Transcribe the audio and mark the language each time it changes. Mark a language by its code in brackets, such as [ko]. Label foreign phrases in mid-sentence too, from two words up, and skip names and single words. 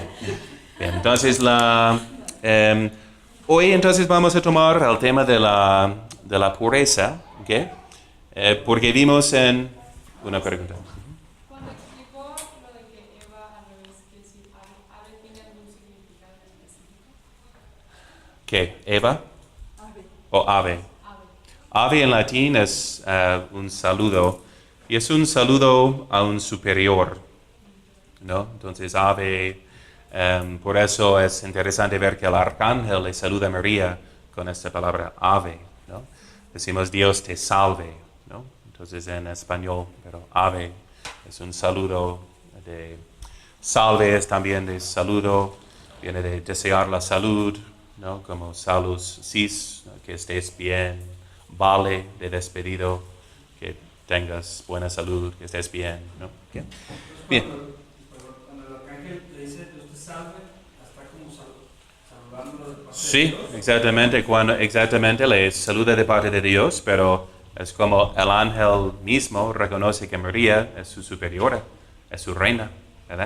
[es] Bien, entonces hoy entonces vamos a tomar el tema de la pureza, ¿ok? Porque vimos en una pregunta. Cuando explicó lo de que Eva al revés, que si ave tiene algún significado específico. ¿Qué? ¿Eva? Ave. ¿O ave? Ave en latín es un saludo, y es un saludo a un superior, ¿no? Entonces, ave, por eso es interesante ver que el arcángel le saluda a María con esta palabra ave, ¿no? Decimos Dios te salve, ¿no? Entonces, en español, pero ave es un saludo de salve, es también de saludo, viene de desear la salud, ¿no? [la] Como salus sis, [es] ¿no? Que estés bien. Vale de despedido, que tengas buena salud, que estés bien, ¿no? Okay. Bien. Cuando el arcángel le dice Dios te salve, está como saludándolo de parte Sí, de Dios. exactamente le saluda de parte de Dios, pero es como el ángel mismo reconoce que María es su superiora, es su reina, ¿verdad?